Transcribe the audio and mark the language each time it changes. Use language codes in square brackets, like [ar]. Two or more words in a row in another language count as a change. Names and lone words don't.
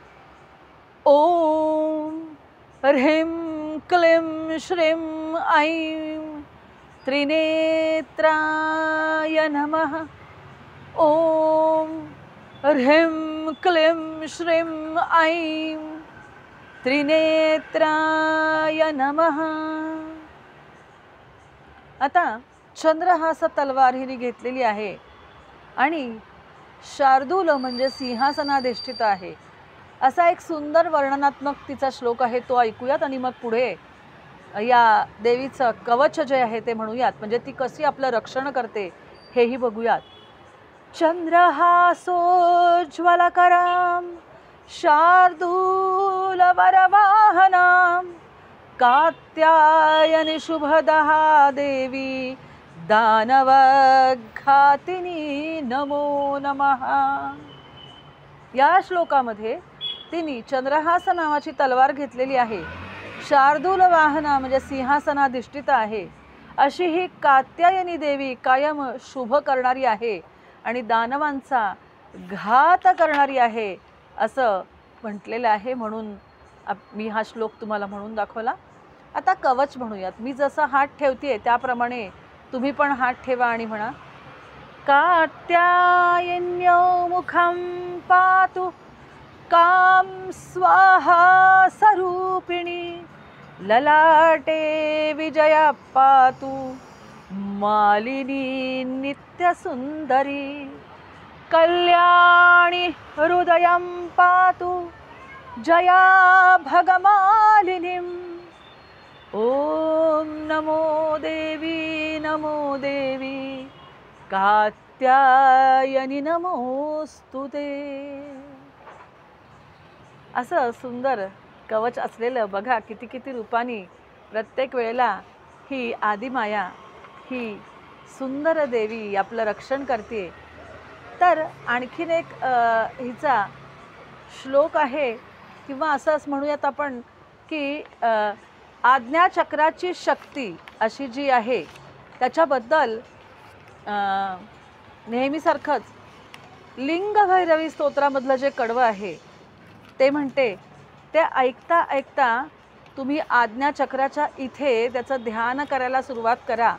[sa] ओम ह्रीं क्लीं श्रीं ऐं त्रिनेत्राय नमः। ओम ह्रीं क्लीं श्रीं ऐं त्रिनेत्राय नमः। [mr] आता चंद्रहास तलवार हिने घेतलेली आहे आणि शार्दूल म्हणजे सिंहासनाधिष्ठित आहे असा एक सुंदर वर्णनात्मक तिचा श्लोक आहे, तो ऐकूयात आणि मग पुढे या देवीचं कवच जे आहे ते म्हणूयात, म्हणजे ती कशी आपलं रक्षण करते हेही बघूयात। [sa] चंद्रहासोज्ज्वलकरां शार्दूलवरवाहनां कात्यायनी शुभदहा देवी दानवघातिनी नमो नमः। [mr] या श्लोकामध्ये तिने चंद्रहास नावाची तलवार घेतलेली आहे, शार्दूल वाहना म्हणजे सिंहासनाधिष्ठित आहे अशी ही कात्यायनी देवी कायम शुभ करणारी आहे आणि दानवांचा घात करणारी आहे असं म्हटलेलं आहे, म्हणून मी हा श्लोक तुम्हाला म्हणून दाखवला। आता कवच म्हणूयात। मी जसं हात ठेवतेय त्याप्रमाणे तुम्ही पण हात ठेवा आणि म्हणा, [sa] कात्यायन्यो मुखं पातु कां स्वाहा स्वरूपिणी ललाटे विजया पातु मालिनी नित्यसुंदरी कल्याणी हृदयं पातु जया भगमालिनीं। ओम नमो देवी कात्यायनी नमोस्तुते। [mr] असं सुंदर कवच असलेलं बघा किती किती रूपांनी प्रत्येक वेळेला ही आदिमाया, ही सुंदर देवी आपलं रक्षण करते. तर आणखीन एक हिचा श्लोक आहे किंवा असंच म्हणूयात आपण की आज्ञाचक्राची शक्ती अशी जी आहे त्याच्याबद्दल नेहमीसारखंच लिंगभैरवी स्तोत्रामधलं जे कडवं आहे ते म्हणते, ते ऐकता ऐकता तुम्ही आज्ञाचक्राच्या इथे त्याचं ध्यान करायला सुरुवात करा.